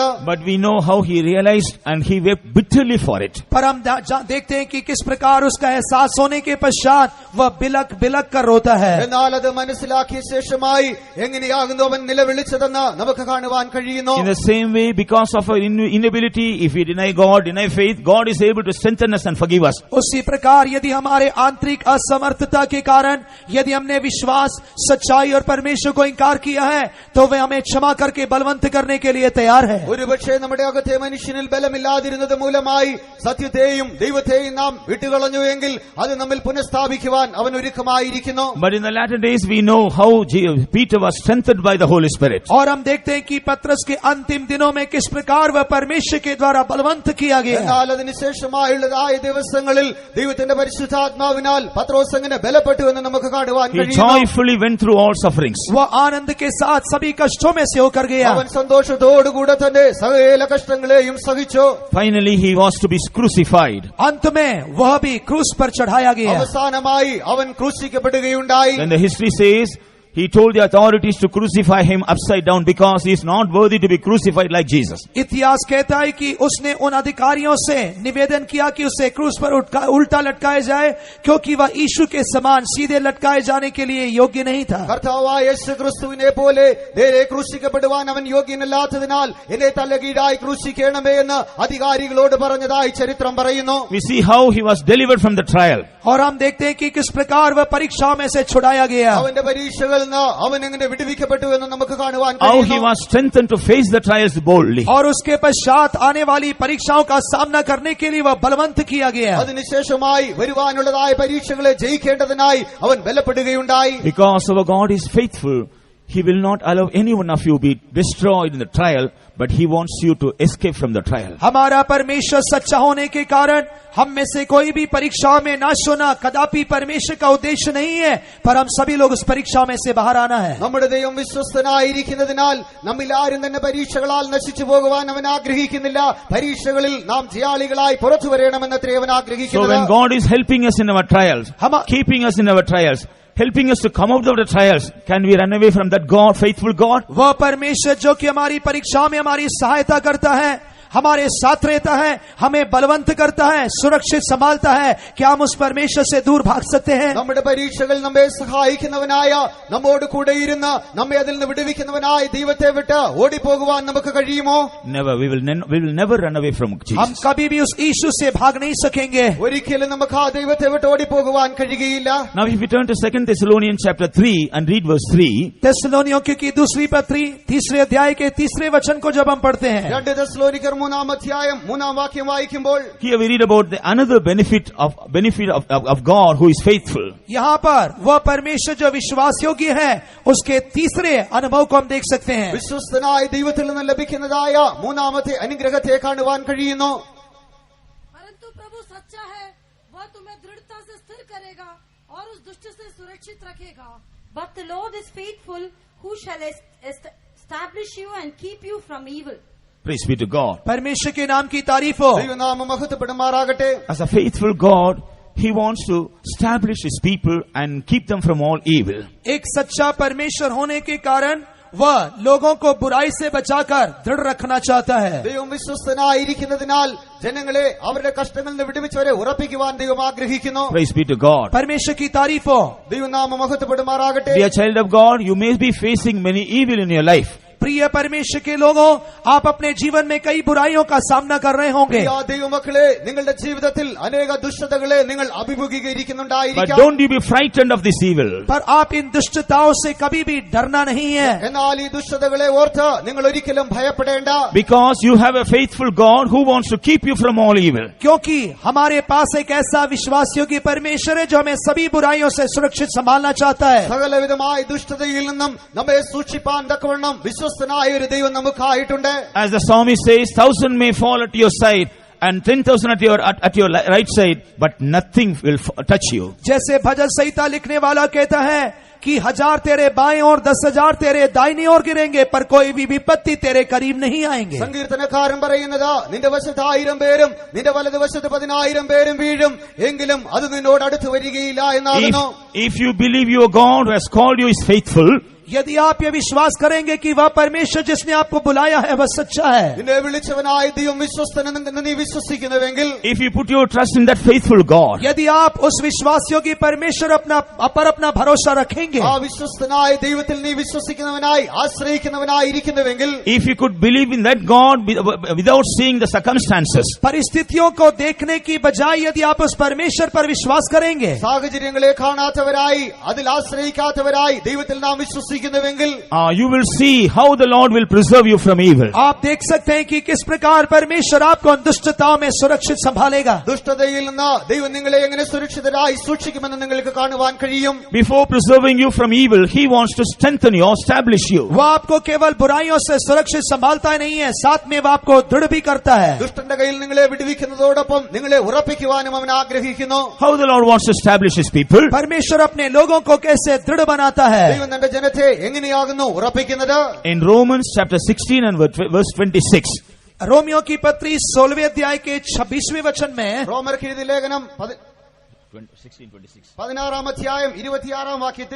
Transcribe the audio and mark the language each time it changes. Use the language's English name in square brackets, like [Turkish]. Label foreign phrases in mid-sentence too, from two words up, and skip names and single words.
[English] But we know how he realized and he wept bitterly for it. [Hindi] पर हम देखते हैं कि किस प्रकार उसका एहसास होने के पश्चात वह बिलक बिलक कर रोता है. [Malayalam] എന്നാൽ അത് മനസ്സിലാക്കിയ ശേഷമായി എങ്ങനെയാകുന്നു അവൻ നിലവിളിച്ചതെന്ന് നമുക്ക് കാണുവാൻ കഴിയുന്നു. [English] In the same way, because of our inability, if we deny God, deny faith, God is able to strengthen us and forgive us. [Hindi] उसी प्रकार यदि हमारे आंतरिक असमर्थता के कारण यदि हमने विश्वास, सच्चाई और परमेश्वर को इनकार किया है तो वे हमें क्षमा करके बलवंत करने के लिए तैयार है. [Malayalam] ഒരുപക്ഷെ നമ്മുടെ അകത്തെ മനുഷ്യനിൽ ബലമില്ലാതിരുന്നത് മൂലമായി സത്യത്തെയും ദൈവത്തെയും നാം വിട്ടുകളഞ്ഞുവെങ്കിൽ അത് നമ്മിൽ പുനഃസ്ഥാപിക്കുവാൻ അവൻ ഒരുക്കമായിരിക്കുന്നു. [English] But in the latter days, we know how Peter was strengthened by the Holy Spirit. [Hindi] और हम देखते हैं कि पतरस के अंतिम दिनों में किस प्रकार वह परमेश्वर के द्वारा बलवंत किया गया. [Malayalam] എന്നാൽ അതിനുശേഷമായുള്ളതായ ദിവസങ്ങളിൽ ദൈവത്തിന്റെ പരിശുദ്ധാത്മാവിനാൽ പത്രോസ് എങ്ങനെ ബലപ്പെട്ടു എന്ന് നമുക്ക് കാണുവാൻ [English] He [Malayalam] കഴിയുന്നു. [English] joyfully went through all sufferings. [Hindi] वह आनंद के साथ सभी कष्टों में से होकर गया. [Malayalam] അവൻ സന്തോഷത്തോടുകൂടെ തന്നെ സകല കഷ്ടങ്ങളെയും സഹിച്ചു. [English] Finally, he was to be crucified. [Hindi] अंत में वह भी क्रूस पर चढ़ाया गया. [Malayalam] അവസാനമായി അവൻ ക്രൂശിക്കപ്പെടുകയുണ്ടായി. [English] Then the history says, he told the authorities to crucify him upside down because he is not worthy to be crucified like Jesus. [Hindi] इतिहास कहता है कि उसने उन अधिकारियों से निवेदन किया कि उसे क्रूस पर उल्टा लटकाया जाए क्योंकि वह यीशु के समान सीधे लटकाए जाने के लिए योग्य नहीं था. [Malayalam] കർത്താവായ യേശുക്രിസ്തുവിനെ പോലെ നേരെ ക്രൂശിക്കപ്പെടുവാൻ അവൻ യോഗ്യനല്ലാത്തതിനാൽ എന്നെ തലകീഴായി ക്രൂശിക്കണമേ എന്ന് അധികാരികളോട് പറഞ്ഞതായി ചരിത്രം പറയുന്നു. [English] We see how he was delivered from the trial. [Hindi] और हम देखते हैं कि किस प्रकार वह परीक्षा में से छुड़ाया गया. [Malayalam] അവന്റെ പരീക്ഷകളിൽ നിന്ന് അവൻ എങ്ങനെ വിടുവിക്കപ്പെട്ടു എന്ന് നമുക്ക് കാണുവാൻ [English] How he [Malayalam] കഴിയുന്നു. [English] was strengthened to face the trials boldly. [Hindi] और उसके पश्चात आने वाली परीक्षाओं का सामना करने के लिए वह बलवंत किया गया। [Malayalam] അതിനുശേഷമായി വരുവാനുള്ളതായ പരീക്ഷകളെ ജയിക്കേണ്ടതിനായി അവൻ ബലപ്പെടുകയുണ്ടായി. [English] Because our God is faithful, He will not allow any one of you be destroyed in the trial, but He wants you to escape from the trial. [Hindi] हमारा परमेश्वर सच्चा होने के कारण हम में से कोई भी परीक्षाओं में नाश होना कदापि परमेश्वर का उद्देश्य नहीं है, पर हम सभी लोग उस परीक्षा में से बाहर आना है। [Malayalam] നമ്മുടെ ദൈവം വിശ്വസ്തനായിരിക്കുന്നതിനാൽ നമ്മിൽ ആരും തന്നെ പരീക്ഷകളാൽ നശിച്ചു പോകുവാൻ അവൻ ആഗ്രഹിക്കുന്നില്ല. പരീക്ഷകളിൽ നാം ജയാളികളായി പുറത്തു വരണമെന്നത്രേ അവൻ [English] So when [Malayalam] ആഗ്രഹിക്കുന്നത്. [English] God is helping us in our trials, keeping us in our trials, helping us to come out of the trials, can we run away from that God, faithful God? [Hindi] वह परमेश्वर जो कि हमारी परीक्षाओं में हमारी सहायता करता है, हमारे साथ रहता है, हमें बलवंत करता है, सुरक्षित संभालता है, क्या हम उस परमेश्वर से दूर भाग सकते हैं? [Malayalam] നമ്മുടെ പരീക്ഷകൾ നമ്മെ സഹായിക്കുന്നവനായ, നമ്മോട് കൂടെ ഇരുന്ന് നമ്മെ അതിൽ നിന്ന് വിടുവിക്കുന്നവനായ ദൈവത്തെ വിട്ട് ഓടിപ്പോകുവാൻ നമുക്ക് കഴിയുമോ? [English] Never. We will never run away from [Hindi] हम Jesus. कभी भी उस यीशु से भाग नहीं सकेंगे। [Malayalam] ഒരിക്കലും നമുക്ക് ആ ദൈവത്തെ വിട്ട് ഓടിപ്പോകുവാൻ കഴിയുകയില്ല. [English] Now if we turn to 2 Thessalonians chapter 3 and read verse 3, [Hindi] थिस्सलुनीकियों की दूसरी पत्री 3 अध्याय के 3 वचन को जब हम पढ़ते हैं, [Malayalam] 2 തെസ്സലോനിക്കർ 3 അധ്യായം 3 വാക്യം വായിക്കുമ്പോൾ [English] here we read about the another benefit of God who is faithful. [Hindi] यहाँ पर वह परमेश्वर जो विश्वास योग्य है उसके तीसरे अनुभव को हम देख सकते हैं। [Malayalam] വിശ്വസ്തനായ ദൈവത്തിൽ നിന്ന് ലഭിക്കുന്നതായ മൂന്നാമത്തെ അനുഗ്രഹത്തെ കാണുവാൻ കഴിയുന്നു. [Hindi] परंतु प्रभु सच्चा है, वह तुम्हें दृढ़ता से स्थिर करेगा और उस दुष्ट से सुरक्षित रखेगा। [English] But the Lord is faithful, who shall establish you and keep you from evil. Praise be to God. [Hindi] परमेश्वर के नाम की तारीफ हो। [Malayalam] ദൈവനാമം മഹത്വപ്പെടുമാറാകട്ടെ. [English] As a faithful God, He wants to establish His people and keep them from all evil. [Hindi] एक सच्चा परमेश्वर होने के कारण वह लोगों को बुराई से बचाकर दृढ़ रखना चाहता है। [Malayalam] ദൈവം വിശ്വസ്തനായിരിക്കുന്നതിനാൽ ജനങ്ങളെ അവരുടെ കഷ്ടങ്ങളിൽ നിന്ന് വിടുവിച്ചവരെ ഉറപ്പിക്കുവാൻ ദൈവം ആഗ്രഹിക്കുന്നു. [English] Praise be to God. [Hindi] परमेश्वर की तारीफ हो। [Malayalam] ദൈവനാമം മഹത്വപ്പെടുമാറാകട്ടെ. [English] Dear child of God, you may be facing many evil in your life. [Hindi] प्रिय परमेश्वर के लोगों, आप अपने जीवन में कई बुराइयों का सामना कर रहे होंगे, [Malayalam] പ്രിയ ദൈവമക്കളെ, നിങ്ങളുടെ ജീവിതത്തിൽ അനേക ദുഷ്ടതകളെ നിങ്ങൾ [English] But [Malayalam] അഭിമുഖീകരിക്കുന്നുണ്ടായിരിക്കാം. [English] don't you be frightened of this evil. [Hindi] पर आप इन दुष्टताओं से कभी भी डरना नहीं है, [Malayalam] എന്നാൽ ഈ ദുഷ്ടതകളെ ഓർത്ത് നിങ്ങൾ ഒരിക്കലും ഭയപ്പെടേണ്ട. [English] Because you have a faithful God who wants to keep you from all evil. [Hindi] क्योंकि हमारे पास एक ऐसा विश्वास योग्य परमेश्वर है जो हमें सभी बुराइयों से सुरक्षित संभालना चाहता है। [Malayalam] സകലവിധമായ ദുഷ്ടതയിൽ നിന്നും നമ്മെ സൂക്ഷിപ്പാൻ തക്കവണ്ണം വിശ്വസ്തനായ ഒരു ദൈവം നമുക്കായിട്ടുണ്ട്. [English] As the psalmist says, 1,000 may fall at your side and 10,000 at your right side, but nothing will touch you. [Hindi] जैसे भजन संहिता लिखने वाला कहता है कि 1000 तेरे बाएं और 10,000 तेरे दाहिनी ओर गिरेंगे, पर कोई भी विपत्ति तेरे करीब नहीं आएंगे। [Malayalam] സങ്കീർത്തനക്കാരൻ പറയുന്നത്, നിന്റെ വശത്ത് 1000 പേരും നിന്റെ വലതുവശത്ത് 10,000 പേരും വീഴും, എങ്കിലും അത് നിന്നോട് അടുത്ത് വരികയില്ല എന്നാകുന്നു. [English] If you believe your God who has called you is faithful, [Hindi] यदि आप ये विश्वास करेंगे कि वह परमेश्वर जिसने आपको बुलाया है वह सच्चा है, [Malayalam] നിന്നെ വിളിച്ചവനായ ദൈവം വിശ്വസ്തനെന്ന് നീ വിശ്വസിക്കുന്നുവെങ്കിൽ, [English] if you put your trust in that faithful God, [Hindi] यदि आप उस विश्वास योग्य परमेश्वर पर अपना भरोसा रखेंगे, [Malayalam] ആ വിശ്വസ്തനായ ദൈവത്തിൽ നീ വിശ്വസിക്കുന്നവനായി ആശ്രയിക്കുന്നവനായി ഇരിക്കുന്നുവെങ്കിൽ, [English] if you could believe in that God without seeing the circumstances, [Hindi] परिस्थितियों को देखने की बजाय यदि आप उस परमेश्वर पर विश्वास करेंगे, [Malayalam] സാഹചര്യങ്ങളെ കാണാത്തവരായി അതിൽ ആശ്രയിക്കാത്തവരായി ദൈവത്തിൽ നാം വിശ്വസിക്കുന്നുവെങ്കിൽ, [English] you will see how the Lord will preserve you from evil. [Hindi] आप देख सकते हैं कि किस प्रकार परमेश्वर आपको उन दुष्टताओं में सुरक्षित संभालेगा। [Malayalam] ദുഷ്ടതയിൽ നിന്ന് ദൈവം നിങ്ങളെ എങ്ങനെ സുരക്ഷിതരായി സൂക്ഷിക്കുമെന്ന് നിങ്ങൾക്ക് കാണുവാൻ കഴിയും. [English] Before preserving you from evil, He wants to strengthen you, establish you. [Hindi] वह आपको केवल बुराइयों से सुरक्षित संभालता ही नहीं है, साथ में वह आपको दृढ़ भी करता है। [Malayalam] ദുഷ്ടന്റെ കയ്യിൽ നിങ്ങളെ വിടുവിക്കുന്നതോടൊപ്പം നിങ്ങളെ ഉറപ്പിക്കുവാനും അവൻ ആഗ്രഹിക്കുന്നു. [English] How the Lord wants to establish His people? [Hindi] परमेश्वर अपने लोगों को कैसे दृढ़ बनाता है? [Malayalam] ദൈവം തന്റെ ജനത്തെ എങ്ങനെയാകുന്നു ഉറപ്പിക്കുന്നത്? [English] In Romans chapter 16 and verse 26, [Hindi] रोमियो की पत्री 16वें अध्याय के 26वें वचन में, [Malayalam] റോമർക്ക് എഴുതിയ ലേഖനം 16 അധ്യായം 26 വാക്യത്തിൽ,